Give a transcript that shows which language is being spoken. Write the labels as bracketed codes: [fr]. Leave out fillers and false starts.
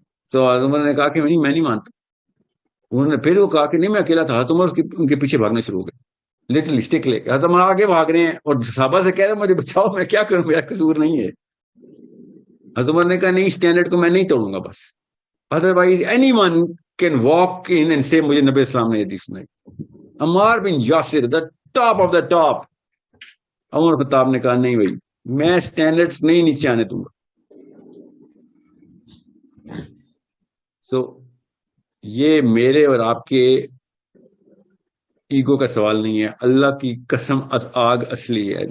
[ur] تو حضرت عمر نے کہا کہ میں نہیں مانتا. انہوں نے پھر وہ کہا کہ نہیں میں اکیلا تھا. حضرت عمر ان کے پیچھے بھاگنا شروع ہو گئے, [en] little stick [ur] لے کے. حضرت عمر آگے بھاگ رہے ہیں اور صحابہ سے کہہ رہے ہیں مجھے بچاؤ, میں کیا کروں, میرا قصور نہیں ہے. حضرت عمر نے کہا نہیں اسٹینڈرڈ کو میں نہیں توڑوں گا بس. [en] otherwise anyone can walk in and سے [ur] مجھے نبی اسلام نے حدیث سنائی. [en] عمار بن یاسر the top of the top. [ur] عمر خطاب نے کہا نہیں بھائی میں اسٹینڈرڈز نہیں نیچے آنے دوں گا. سو یہ میرے اور آپ کے ایگو کا سوال نہیں ہے, اللہ کی قسم آگ اصلی ہے.